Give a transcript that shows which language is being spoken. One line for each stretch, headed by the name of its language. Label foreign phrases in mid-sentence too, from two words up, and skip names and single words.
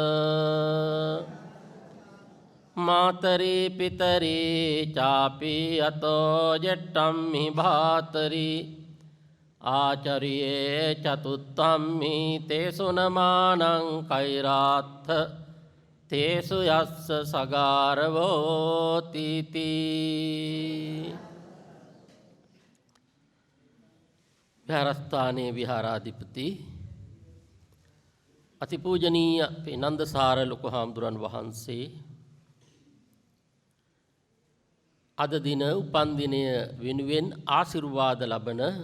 Pali: මාතරී පිතරී චාපි අතෝ ජෙට්ටම්මි භාතරී ආචරියේ චතුත්තම්මි තේසු නමානං කෛරාත්ථ තේසු යස්ස සගාරවෝ තීති.
Sinhala: විහාරස්ථානයේ විහාරාධිපති අතිපූජනීය නන්දසාර ලොකු හාමුදුරන් වහන්සේ අද දින උපන්දිනය වෙනුවෙන් ආශිර්වාද ලබන